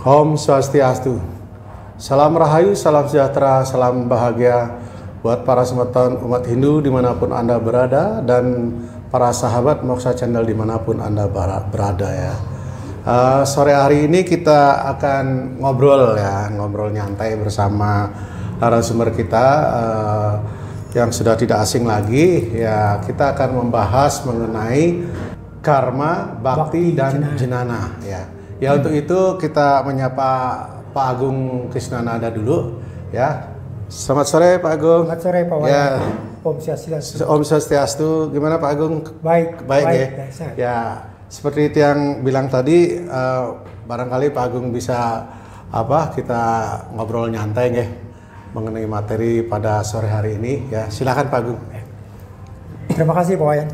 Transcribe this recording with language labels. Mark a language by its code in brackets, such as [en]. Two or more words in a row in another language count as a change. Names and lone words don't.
[sa] Om Swastiastu. [id] Salam rahayu, salam sejahtera, salam bahagia buat para semeton umat Hindu dimanapun Anda berada dan para sahabat Moksha Channel dimanapun Anda berada ya. Sore hari ini kita akan ngobrol nyantai bersama narasumber kita yang sudah tidak asing lagi ya. Kita akan membahas mengenai karma, bakti dan jenana ya. Ya untuk itu kita menyapa Pak Agung Krisnanada dulu ya. Selamat sore Pak Agung. Selamat sore Pak Wayan. Ya. [sa] Om Swastiastu. Om Swastiastu. [id] Gimana Pak Agung? Baik ya. Ya, seperti itu yang bilang tadi, barangkali Pak Agung bisa kita ngobrol nyantai ya mengenai materi pada sore hari ini ya. Silakan Pak Agung. Terima kasih Pak Wayan.